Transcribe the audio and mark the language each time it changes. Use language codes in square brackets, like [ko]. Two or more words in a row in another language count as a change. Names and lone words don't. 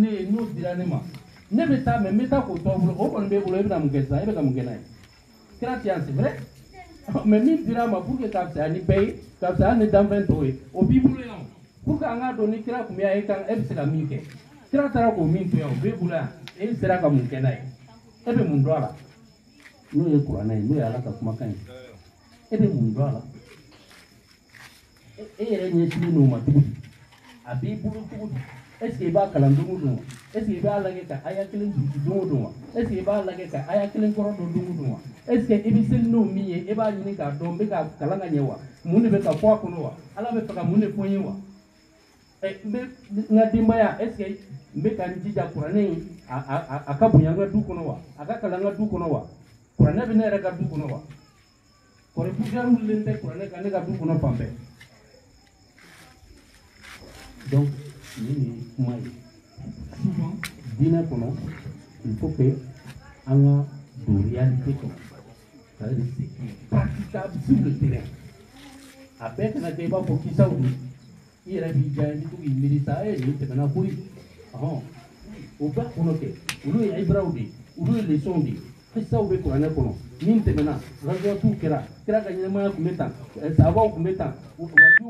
[bm] ne ye n'o dira ne ma ne bɛ taa mais n bɛ taa k'o tɔ bolo o kɔni b'e bolo e bɛ na mun kɛ sisan e bɛ ka mun kɛ n'a ye kira tɛ yan [fr] c'est vrai mais [bm] min dira ma [fr] pour que [bm] ka fisa ni bɛɛ ye ka fisa ni danfɛn tɔw ye o b'i bolo yan [fr] pour que [bm] an k'a dɔn ni kira kun bɛ yan e bɛ se ka min kɛ kira taara k'o min to yan o b'e bolo yan e sera ka mun kɛ n'a ye e bɛ mun dɔn a la n'o ye kuranɛ ye n'o ye ala ka kumakan ye e bɛ mun dɔn a la e yɛrɛ ɲɛsinnen n'o ma cogo di a b'i bolo cogo di [fr] est ce que [bm] i b'a kalan don o don wa [fr] est ce que [bm] i b'a lajɛ ka aya kelen durusi don o don wa [fr] est ce que [bm] i b'a lajɛ ka aya kelen kɔrɔ dɔn don o don wa [fr] est ce que [bm] i bɛ seli n'o min ye e b'a ɲini k'a dɔn n bɛ ka kalan ka ɲɛ wa mun de bɛ ka fɔ a kɔnɔ wa ala bɛ fɛ ka mun de fɔ n ye wa n bɛ n ka denbaya [fr] est ce que [bm] n bɛ ka n jija kuranɛ in a ka bonya n ka du kɔnɔ wa a ka kalan n ka du kɔnɔ wa kuranɛ bɛ ne yɛrɛ ka du kɔnɔ wa kɔrɔ poussière wulilen tɛ kuranɛ kan ne ka du kɔnɔ fan bɛɛ donc nin ye kuma ye souvent diinɛ kɔnɔ [fr] il faut que [bm] an ka don réalité kɔnɔ [fr] c'est-à-dire c'est praticable sur le terrain [bm] a bɛɛ kana kɛ i b'a fɔ kisaw don i yɛrɛ b'i diya i bɛ to k'i miiri sa nin tɛmɛna koyi o bɛɛ kɔnɔ kɛ olu ye ibaraw de ye olu ye leçon de ye kisaw bɛ kuranɛ kɔnɔ min tɛmɛna razawatuw kɛra kira ka ɲɛnamaya tun bɛ tan sahabaw tun bɛ tan waliw